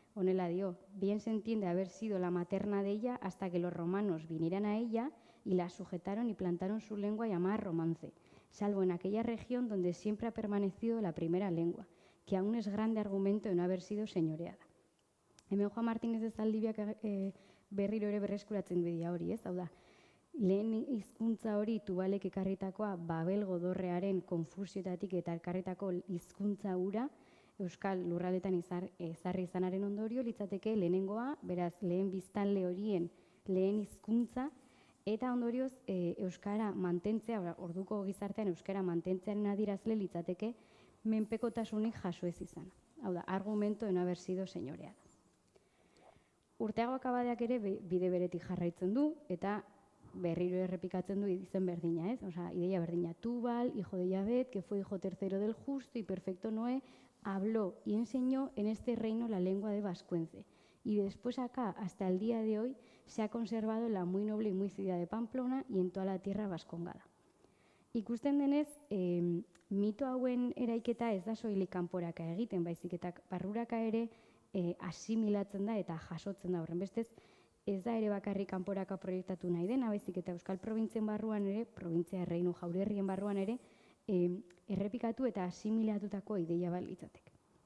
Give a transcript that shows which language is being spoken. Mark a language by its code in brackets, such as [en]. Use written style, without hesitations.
[eu] Honela dio, [es] bien se entiende haber sido la materna de ella hasta que los romanos vinieran a ella y la sujetaron y plantaron su lengua llamada romance, salvo en aquella región donde siempre ha permanecido la primera lengua, que aún es grande argumento de no haber sido señoreada. [eu] Hemen Juan Martínez de Zaldibiak berriro ere berreskuratzen bidea hori, ez? Hau da, lehen hizkuntza hori Tubalek ekarritakoa Babel godorrearen konfusioetatik eta ekarritako hizkuntza hura, Euskal lurraldetan ezarri izanaren ondorio litzateke lehenengoa, beraz lehen biztanle horien lehen hizkuntza, eta ondorioz euskara mantentzea, orduko gizartean euskara mantentzearen adierazle litzateke menpekotasunik jaso ez izan. Hau da, [es] argumento de no haber sido señoreada. [eu] Urteagoak abadeak ere bide beretik jarraitzen du, eta berriro errepikatzen du izen berdina, ez? Osea, ideia berdina. [es] Tubal, hijo de Yabet, que fue hijo tercero del justo y perfecto Noé, habló y enseñó en este reino la lengua de vascuence. Y después acá, hasta el día de hoy, se ha conservado en la muy noble y muy ciudad de Pamplona y en toda la tierra vascongada. [eu] Ikusten denez, mito hauen eraiketa ez da soilik kanporaka egiten, baizik eta barruraka ere asimilatzen da eta jasotzen da. Horrenbestez, ez da ere bakarrik kanporaka proiektatu nahi dena, baizik eta Euskal Probintzien barruan ere, Probintzia Erreinu Jaurerrien barruan ere, errepikatu eta asimilatutako ideia bat litzateke.